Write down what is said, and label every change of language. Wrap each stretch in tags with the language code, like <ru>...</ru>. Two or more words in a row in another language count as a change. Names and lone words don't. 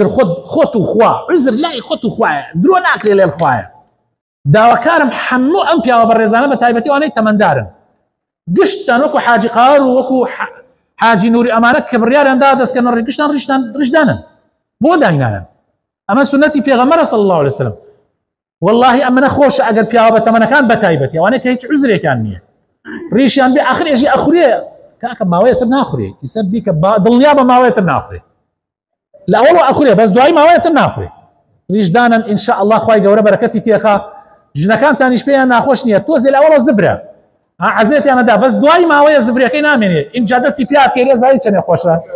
<ckb>خۆت و خوا عوزر لای خۆت و خوایە درۆ ناکرێ لێل خوایە داواکارم هەموو ئەم پیاوە بە ڕێزانە بە تایبەتی ئەوانەی تەمەندارن گشتان وەکو حاجی قاوەر و وەکو حاجی نووری ئەمانە کە بڕیاریاندا دەستکەنە ڕێگشتان ڕیشدانن بۆ داینانن ئەمە سنەتی پێغەمبەرە</ckb> <ar>صلی الله عليه وسلم</ar> <ckb>والله ئەمە نەخۆشە ئەگەر پیاوە بە تەمەنەکان بە تایبەتی ئەوانەیە کە هیچ عوزرێکیان نییە ڕیشیان بێ آخر ئێژی ئەخورێ کاکە ماوەیەتر ناخورێ ئیسە بیکە دڵنیا بە ماوەیەتر ناخورێ لە ئەوڵ ئەخورێ بەس دوای ماوەیەتر ناخورێ ڕیشدانن</ckb> <ar>ئینشاء الله</ar> <ckb>خوای گەورە بەرەکەتی تێخا ژنەکانتانیش پێیان ناخۆش نییە تۆزێ لە ئەوڵە زبرە عەزێتیانەدا بەس دوای ماوەیە زبرەکەی نامێنێ ئینجا دەستی پیا تێرێ زای چەنێ خۆشە</ckb>